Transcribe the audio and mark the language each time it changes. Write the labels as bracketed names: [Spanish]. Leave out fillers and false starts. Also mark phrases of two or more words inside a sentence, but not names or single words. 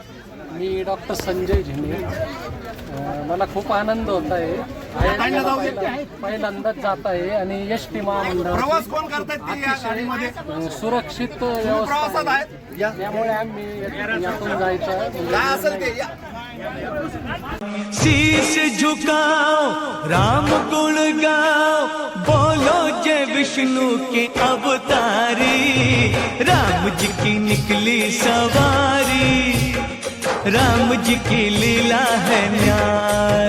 [Marathi] मी डॉक्टर संजय झिंगे। मला खूप आनंद होत आहे। पहिल्यांदाच जात आहे आणि एसटी महामंडळ प्रवास कोण करतात ते या गाडीमध्ये? सुरक्षित व्यवस्था आहे, त्यामुळे आम्ही यातून जायचं काय असेल ते या। [Hindi] शीश झुकाओ, राम गुण गाओ, बोलो जय विष्णु के अवतारी। राम जी की निकली सवारी, राम जी की लीला है न्यारी।